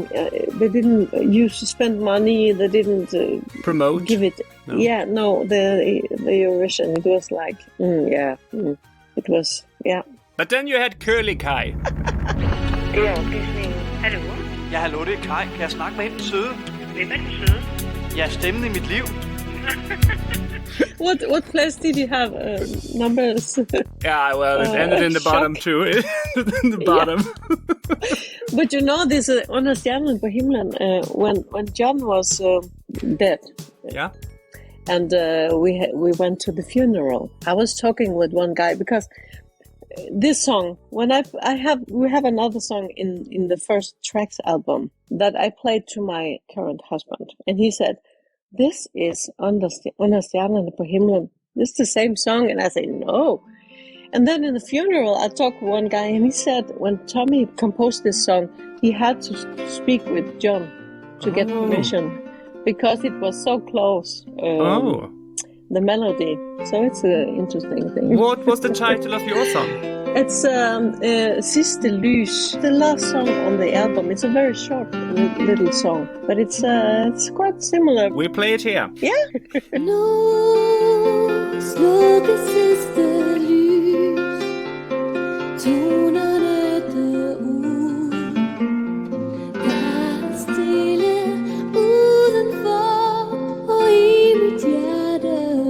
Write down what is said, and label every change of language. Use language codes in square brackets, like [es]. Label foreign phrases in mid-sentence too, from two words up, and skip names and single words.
[en] They didn't spend money. They didn't promote. Give it. No. Yeah, no. The Eurovision, it was like, it was, yeah. But then you had Curly Kai. [da] Det er oplæsningen. Hallo? Ja, hallo, det er Kai. Kan jeg snakke med hende, den søde? Hvem er den søde? Ja, stemmen i mit liv. [en] What place did you have numbers? Yeah, well, it ended in the bottom too. In the bottom. But this Under stjernerne på himlen, when John was dead. Yeah. And we went to the funeral. I was talking with one guy because this song, when we have another song in the first Tracks album that I played to my current husband, and he said, "This is Under stjernerne på himlen. This is the same song." And I said, "No." And then in the funeral, I talked with one guy, and he said when Tommy composed this song, he had to speak with John to get permission because it was so close. the melody. So it's an interesting thing. What was the title of your song? It's Siste Lys, the last song on the album. It's a very short little song, but it's quite similar. We play it here. Yeah. [da] Nå slukkes sidste lys, tonerne dør ud. Der er stille udenfor og i mit hjerte.